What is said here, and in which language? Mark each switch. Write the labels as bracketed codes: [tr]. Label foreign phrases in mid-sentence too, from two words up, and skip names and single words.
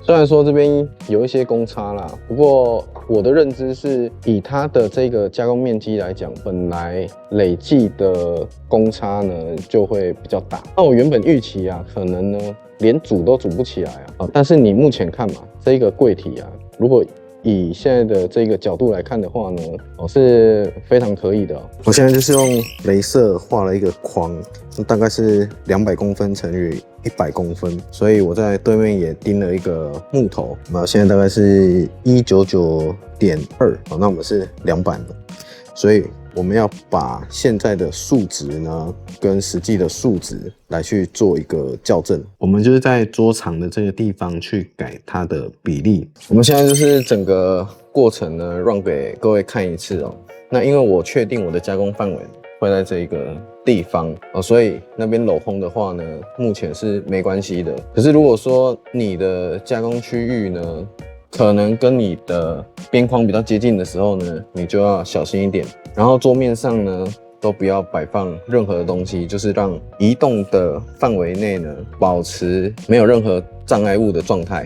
[zh] 雖然說這邊有一些公差啦，不過我的認知是以它的這個加工面積來講，本來累計的公差呢就會比較大。那我原本預期可能呢連組都組不起來但是你目前看嘛，這個櫃體如果以現在的這個角度來看的話呢，是非常可以的。我現在就是用雷射畫了一個框，大概是200公分乘以100公分，所以我在對面也釘了一個木頭。那現在大概是199.2，那我們是200的，所以我們要把現在的數值呢跟實際的數值來去做一個校正。我們就是在桌長的這個地方去改它的比例。我們現在就是整個過程呢讓給各位看一次那因為我確定我的加工範圍會在這個地方所以那邊鏤空的話呢，目前是沒關係的。可是如果說你的加工區域呢，可能跟你的邊框比較接近的時候呢，你就要小心一點。然後桌面上呢， 都不要擺放任何的東西，就是讓移動的範圍內呢保持沒有任何障礙物的狀態。